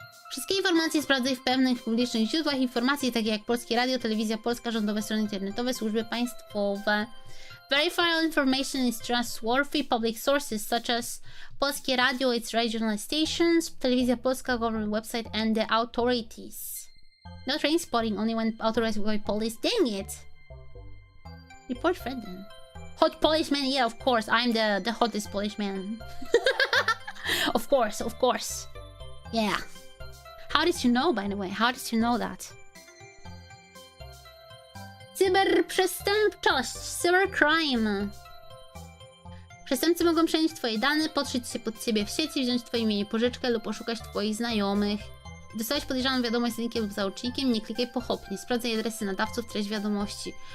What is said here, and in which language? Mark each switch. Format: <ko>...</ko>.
<pl>Wszystkie informacje sprawdzaj w pewnych publicznych źródłach informacji, takie jak Polskie Radio, Telewizja Polska, rządowe strony internetowe, służby państwowe.</pl> <en>Verify all information is trustworthy public sources such as Polskie Radio, its regional stations, Telewizja Polska, government website, and the authorities. No train spotting, only when authorized by police. Dang it! Report friend then. Hot Polish man, yeah, of course, I'm the hottest Polish man. Of course. Yeah. How did you know, by the way? How did you know that?</en> <pl>Cyberprzestępczość, cybercrime. Przestępcy mogą przenieść twoje dane, podszyć się pod ciebie w sieci, wziąć twoje imię pożyczkę lub oszukać twoich znajomych. Dostałeś podejrzaną wiadomość z linkiem lub załącznikiem, nie klikaj pochopnie. Sprawdzaj adresy nadawców, treść wiadomości.</pl>